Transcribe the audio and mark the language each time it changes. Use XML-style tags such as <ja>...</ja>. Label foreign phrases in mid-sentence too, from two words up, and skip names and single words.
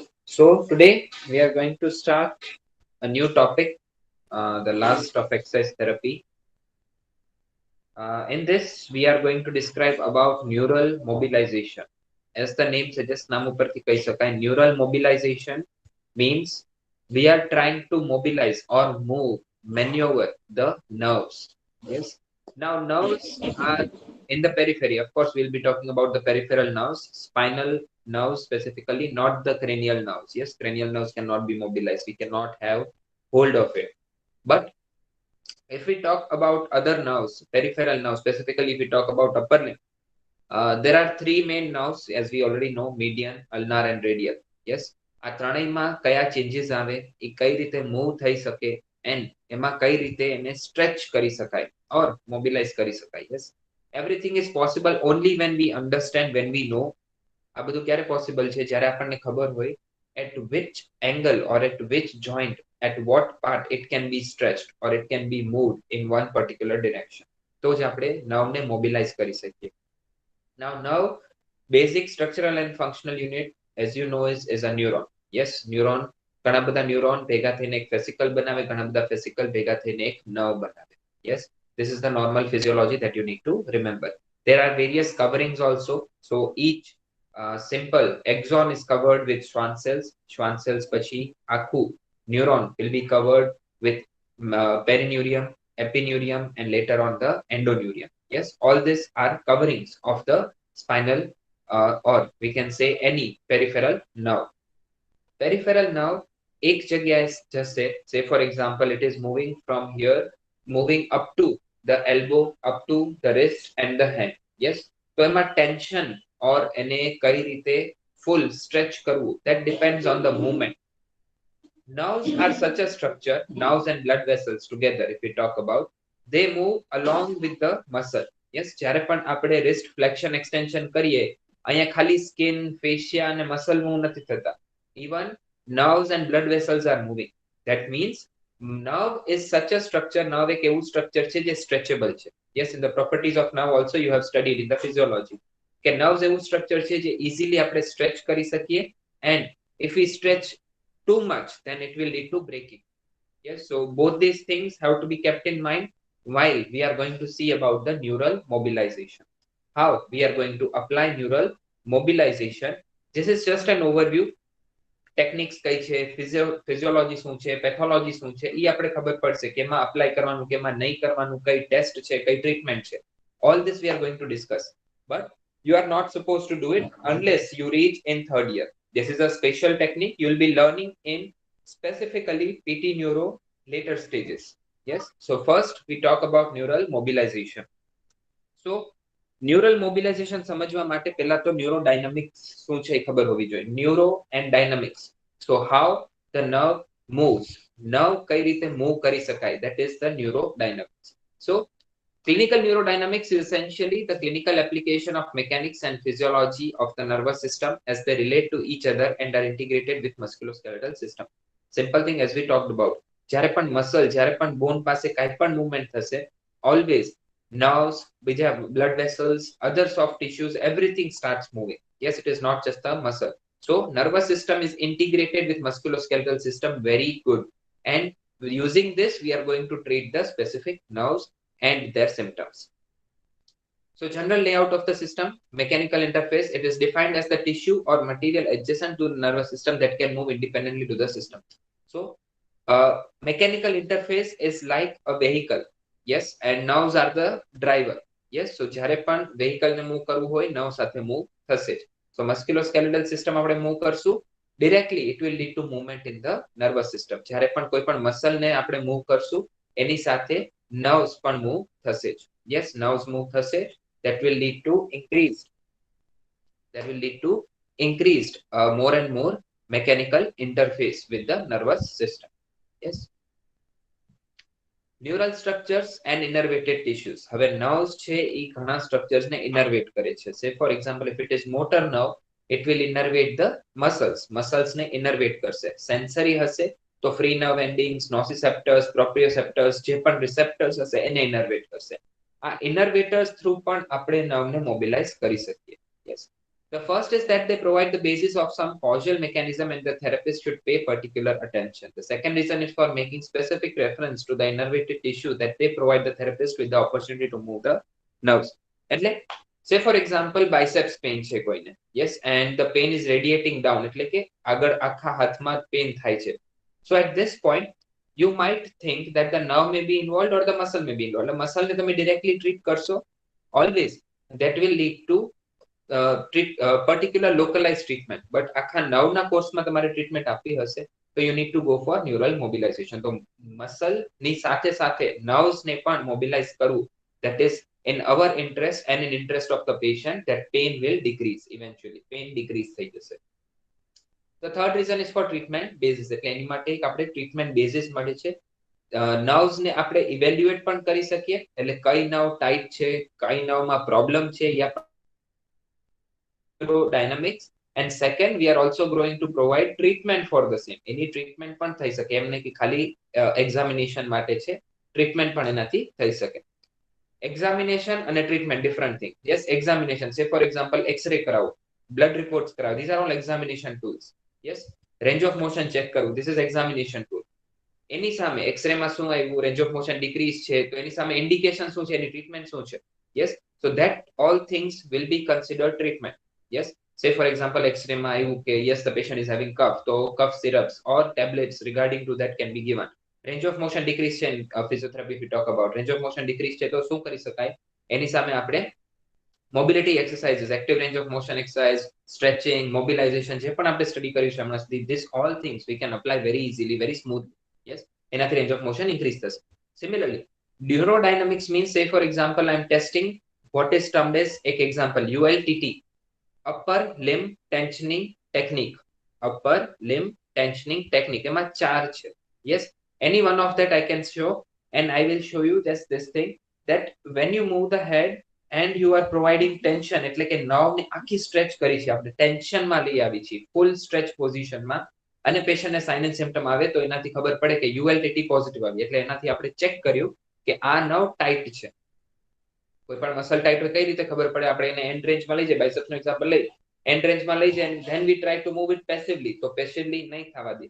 <en>So today we are going to start a new topic, the last of exercise therapy. In this, we are going to describe about neural mobilization. As the name suggests,</en> <gu>નામ ઉપરથી કહી શકાય,</gu> <en>neural mobilization means we are trying to mobilize or move, maneuver the nerves. Yes. Now, nerves are in the periphery. Of course, we'll be talking about the peripheral nerves, spinal nerves specifically, not the cranial nerves. Yes, cranial nerves cannot be mobilized. We cannot have hold of it. But if we talk about other nerves, peripheral nerves, specifically if we talk about upper limb, there are three main nerves, as we already know: median, ulnar, and radial. Yes,</en> <gu>આ ત્રણેયમાં કયા ચેન્જીસ આવે, એ કઈ રીતે મૂવ થઈ શકે, and એમાં કઈ રીતે એને સ્ટ્રેચ કરી શકાય</gu> <en>or mobilize</en> <gu>કરી શકાય.</gu> <en>Yes, everything is possible only when we understand, when we know.</en> <gu>આ બધું ક્યારે પોસિબલ છે? જ્યારે આપણને ખબર હોય</gu> <en>at which angle or at which joint, at what part it can be stretched or it can be moved in one particular direction.</en> <gu>તો જ આપણે નર્વને મોબિલાઇઝ કરી શકીએ.</gu> <en>Now, nerve, basic structural and functional unit, as you know, is a neuron. Yes, neuron,</en> <gu>ઘણા બધા neuron ભેગા થઈને એક vesicle બનાવે, ઘણા બધા vesicle ભેગા થઈને એક nerve બનાવે.</gu> <en>Yes, this is the normal physiology that you need to remember. There are various coverings also. So each simple axon is covered with Schwann cells. Schwann cells</en> <gu>પછી આખું</gu> <en>neuron will be covered with perineurium, epineurium, and later on the endoneurium. Yes, all these are coverings of the spinal, or we can say any peripheral nerve. Peripheral nerve</en> <gu>એક જગ્યાએ જશે.</gu> <en>Say for example, it is moving from here, moving up to the elbow, up to the wrist and the hand. Yes,</en> <gu>તો એમાં</gu> <en>tension or</en> <gu>એને કઈ રીતે</gu> <en>full stretch</en> <gu>કરવું,</gu> <en>that depends on the movement. Nerves are such a structure, nerves and blood vessels together, if we talk about, they move along with the muscle. Yes,</en> <gu>જ્યારે પણ આપણે</gu> <en>wrist flexion extension</en> <gu>કરીએ, અહીંયા ખાલી</gu> <en>skin, fascia</en> <gu>અને</gu> <en>muscle move</en> <gu>નથી થતા.</gu> <en>Even nerves and blood vessels are moving. That means nerve is such a structure,</en> <gu>nerve એક એવું structure છે જે stretchable છે.</gu> <en>Yes, in the properties of nerve also you have studied in the physiology.</en> <gu>કે nerves એવું structure છે જે easily આપણે stretch કરી શકીએ,</gu> <en>and if we stretch too much, then it will lead to breaking. Yes, so both these things have to be kept in mind while we are going to see about the neural mobilization. How we are going to apply neural mobilization. This is just an overview.</en> <gu>ટેકનિક્સ કઈ છે, ફિઝિયોલોજી શું છે, પેથોલોજી શું છે, એ આપણે ખબર પડશે કે એમાં અપ્લાય કરવાનું, કે એમાં નહીં કરવાનું, કઈ ટેસ્ટ છે, કઈ ટ્રીટમેન્ટ છે.</gu> <en>All this we are going to discuss, but you are not supposed to do it unless you reach in third year. This is a special technique you will be learning in specifically PT neuro later stages. Yes, so first we talk about neural mobilization.</en> <gu>So</gu> <en>neural mobilization</en> <gu>સમજવા માટે પહેલા તો ન્યુરોડાયનામિક્સ શું છે એ ખબર હોવી જોઈએ.</gu> <en>Neuro and dynamics. So how the nerve moves, નર્વ કઈ રીતે મૂવ કરી શકાય, that is the neurodynamics. So clinical neurodynamics is essentially the clinical application of mechanics and physiology of the nervous system as they relate to each other and are integrated with musculoskeletal system. Simple thing as we talked about. જ્યારે પણ મસલ, જ્યારે પણ બોન પાસે કાંઈ પણ મૂવમેન્ટ થશે, always nerves, blood vessels, other soft tissues, everything starts moving. Yes, it is not just the muscle. So nervous system is integrated with musculoskeletal system very good. And using this, we are going to treat the specific nerves and their symptoms. So general layout of the system, mechanical interface, it is defined as the tissue or material adjacent to the nervous system that can move independently to the system. So mechanical interface is like a vehicle. Yes, and nerves are the driver. Yes, so</en> <gu>જ્યારે પણ vehicle ને move કરવું હોય, nerve સાથે move થશે.</gu> <en>So musculoskeletal system</en> <gu>આપણે move કરશું,</gu> <en>directly it will lead to movement in the nervous system.</en> <gu>જ્યારે પણ કોઈ પણ muscle ને આપણે move કરશું, એની સાથે nerves પણ move થશે.</gu> <en>Yes, nerves move થશે, that will lead to increased more and more mechanical interface with the nervous system. Yes. Neural structures and innervated tissues.</en> <gu>હવે નર્વ્સ છે એ ઘણા સ્ટ્રક્ચર્સ ને ઇનર્વેટ કરે છે.</gu> <en>Say for example, if it is motor nerve, it will innervate the muscles</en> <gu>ને ઇનર્વેટ કરશે. સેન્સરી હશે તો ફ્રી નર્વ એન્ડિંગ્સ, નોસિસેપ્ટર્સ, પ્રોપ્રિયોસેપ્ટર્સ, જે પણ રિસેપ્ટર્સ હશે એને ઇનર્વેટ કરશે. આ ઇનર્વેટર્સ થ્રુ પણ આપણે નર્વને મોબિલાઇઝ કરી શકીએ.</gu> <en>યસ, The first is that they provide the basis of some causal mechanism and the therapist should pay particular attention. The second reason is for making specific reference to the innervated tissue that they provide the therapist with the opportunity to move the nerves. એટલે say for example biceps pain</en> <gu>છે કોઈને,</gu> <en>yes, and the pain is radiating down,</en> <gu>એટલે કે આગળ આખા હાથમાં pain થાય છે.</gu> <en>So at this point you might think that the nerve may be involved or the muscle may be involved. The muscle</en> <gu>ને તમે directly treat કરશો,</gu> <en>always that will lead to particular localized treatment, but</en> <gu>આખા નર્વના કોર્સમાં તમારે ટ્રીટમેન્ટ આપવી હશે તો</gu> <en>you need to go for neural mobilization.</en> <gu>તો મસલ ની સાથે સાથે નર્વ્સ ને પણ મોબિલાઇઝ કરવું,</gu> <en>that is in our interest and in interest of the patient, that pain will decrease eventually, pain decrease</en> <gu>થઈ જશે.</gu> <en>The third reason is for treatment basis,</en> <gu>એટલે એની માટે એક આપણે</gu> <en>treatment basis</en> <gu>મળે છે. નર્વ્સ ને આપણે ઇવેલ્યુએટ પણ કરી શકીએ, એટલે કઈ નર્વ ટાઈટ છે, કઈ નર્વમાં પ્રોબ્લેમ છે, યા Neuro-Dynamics.</gu> <en>And second, we are also going to provide treatment for the same. Any treatment</en> <gu>પણ થઈ શકે, એમ નહીં કે ખાલી examination માટે છે, treatment પણ એનાથી થઈ શકે.</gu> <en>Examination and a treatment, different thing. Yes, examination, say for example x-ray કરાવો, blood reports કરાવો, these are all examination tools. Yes, range of motion check કરવું, this is examination tool.</en> <gu>એની સામે x-ray માં શું આવ્યું,</gu> <en>range of motion decrease</en> <gu>છે, તો એની સામે indication શું છે, એની treatment શું છે.</gu> <en>Yes, so that all things will be considered treatment. Yes, say for example x-ray</en> <gu>માં આવ્યું કે</gu> <en>yes the patient is having cough, so cough syrups or tablets regarding to that can be given. Range of motion decrease છે, physiotherapy if we talk about range of motion decrease છે,</en> <gu>તો શું કરી શકાય, એની સામે આપણે</gu> <en>mobility exercises, active range of motion exercise, stretching, mobilization</en> <gu>જે પણ આપણે સ્ટડી કર્યું છે હમણાં સુધી,</gu> <en>this all things we can apply very easily, very smoothly. Yes, એનાથી range of motion increase થશે. Similarly, neurodynamics means, say for example I am testing what is termed as, એક example ULTT, upper limb tensioning technique. Upper limb tensioning technique,</en> <gu>એમાં 4 છે.</gu> <en>Yes, any one of that I can show, and I will show you just this thing, that when you move the head and you are providing tension,</en> <gu>એટલે કે nerve ને આખી stretch કરી છે આપણે, tension માં લઈ આવી છે,</gu> <en>full stretch position</en> <gu>માં, અને patient ને</gu> <en>sign and symptom</en> <gu>આવે તો એનાથી ખબર પડે કે</gu> <en>ULTT positive</en> <gu>આવી, એટલે એનાથી આપણે check કર્યું કે આ</gu> <en>nerve tight</en> <gu>છે. કોઈ પણ મસલ ટાઈટ હોય કઈ રીતે ખબર પડે, આપણે એને</gu> <en>end range</en> <gu>માં લઈ જાય, બાઇસેપ્સ નું એક્ઝામ્પલ લઈ,</gu> <en>end range</en> <gu>માં લઈ જાય</gu> <en>and then we try to move it passively,</en> <gu>તો passively નહીં થવા દે.</gu>